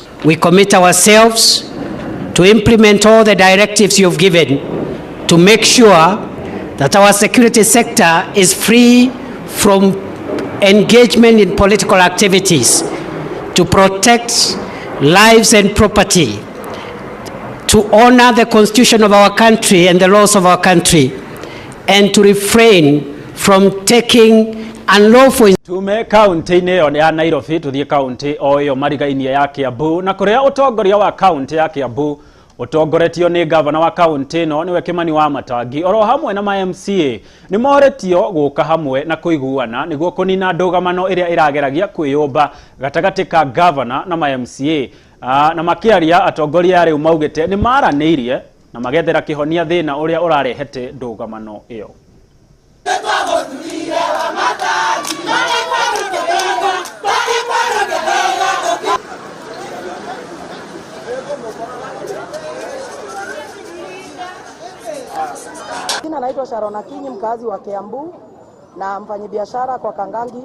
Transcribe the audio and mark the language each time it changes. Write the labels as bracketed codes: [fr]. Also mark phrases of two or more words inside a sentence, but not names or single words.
[en] We commit ourselves to implement all the directives you've given to make sure that our security sector is free from engagement in political activities, to protect lives and property, to honor the Constitution of our country and the laws of our country, and to refrain from taking unlawful. [ki] Tume kaunti-ini ya Nairobi tuthie kaunti o iyo marigainie ya Kiambu na kuria utongoria wa kaunti ya Kiambu utongoretio ni gavana wa kaunti no niwe Kimani wa Matangi oro hamwe na MCA ni moretio guka hamwe na kuiguana niguo kunina ndugamano iria irageragia kwiyumba gatagati ka gavana na MCA na makiaria atongoria riu maugite ni maraniirie na magethera kihonia thina uria urarehete ndugamano iyo. [sw] Jina naitwa Sharona Kinyi, mkazi wa Kiambu na mfanyabiashara kwa Kangangi.